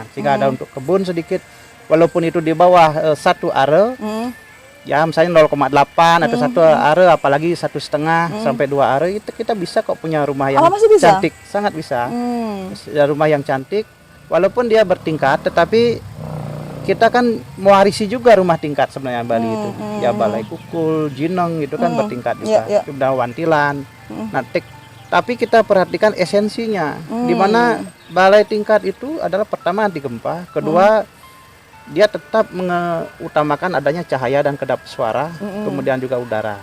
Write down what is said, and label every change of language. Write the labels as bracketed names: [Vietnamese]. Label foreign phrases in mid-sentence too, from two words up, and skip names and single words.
[Indonesian] Sehingga ada untuk kebun sedikit, walaupun itu di bawah 1 are, ya misalnya 0,8 atau 1 are, apalagi 1,5 sampai 2 are, itu kita bisa kok punya rumah yang cantik, sangat bisa. Rumah yang cantik, walaupun dia bertingkat, tetapi kita kan mewarisi juga rumah tingkat sebenarnya Bali itu. Ya balai kukul, jineng itu kan bertingkat juga. Sudah wantilan. Nah, tapi kita perhatikan esensinya, di mana balai tingkat itu adalah pertama anti gempa, kedua dia tetap mengutamakan adanya cahaya dan kedap suara, kemudian juga udara.